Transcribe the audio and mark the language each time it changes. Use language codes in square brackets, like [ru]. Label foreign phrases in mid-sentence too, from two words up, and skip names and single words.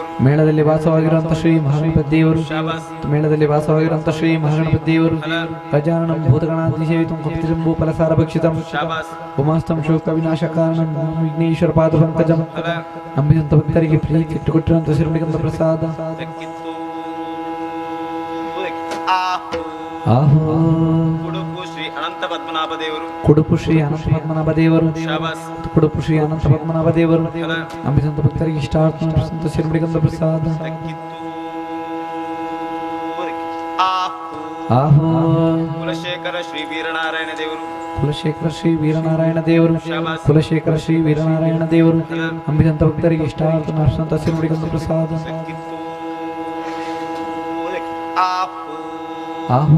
[kn] ಮೇಳದಲ್ಲಿ ವಾಸವಾಗಿರುವಂತ ಶ್ರೀ ಮಹಾಗಣಪತಿ ದೇವರು ಮೇಳದಲ್ಲಿ ವಾಸವಾಗಿರುವಂತ ಶ್ರೀ ಮಹಾಗಣಪತಿ ದೇವರು [sa] ಗಜಾನನಂ ಭೂತಗಣಾಧಿಸೇವಿತಂ ಕಪಿತಜಂಬೂ ಫಲಸಾರ ಭಕ್ಷಿತಂ ಉಮಾಸ್ತಂ ಶೋಕ ವಿನಾಶ ಕಾರಣಂ ವಿಘ್ನೇಶ್ವರ ಪಾದ ಪಂಕಜಂ [kn] ನಂಬಿದಂತ ಭಕ್ತರಿಗೆ ಪ್ರೀತಿ ಇಟ್ಟುಕೊಟ್ಟಿರುವಂತ ಶಿವಗಂಧ ಪ್ರಸಾದ ಆಹೋ ಕುಡುಪು ಶ್ರೀ ಅನಂತ ಪದ್ಮನಾಭ ದೇವರು ಕುಡುಪು ಶ್ರೀ ಅನಂತ ಪದ್ಮನಾಭ ದೇವರು ಕುಡುಪು ಶ್ರೀ ಅನಂತ ಪದ್ಮನಾಭ ದೇವರು ನಂಬಿದಂತ ಭಕ್ತರಿಗೆ ಇಷ್ಟಾರ್ಥ ಶಿವಗಂಧ ಪ್ರಸಾದ ಆಹೋ ಕುಲಶೇಖರ ಶ್ರೀ ವೀರನಾರಾಯಣ ದೇವರು ಕುಲಶೇಖರ ಶ್ರೀ ವೀರನಾರಾಯಣ ದೇವರು ಕುಲಶೇಖರ ಶ್ರೀ ವೀರನಾರಾಯಣ ದೇವರು ನಂಬಿದಂತ ಭಕ್ತರಿಗೆ ಇಷ್ಟಾರ್ಥ ಶಿವಗಂಧ ಪ್ರಸಾದ ಆಹೋ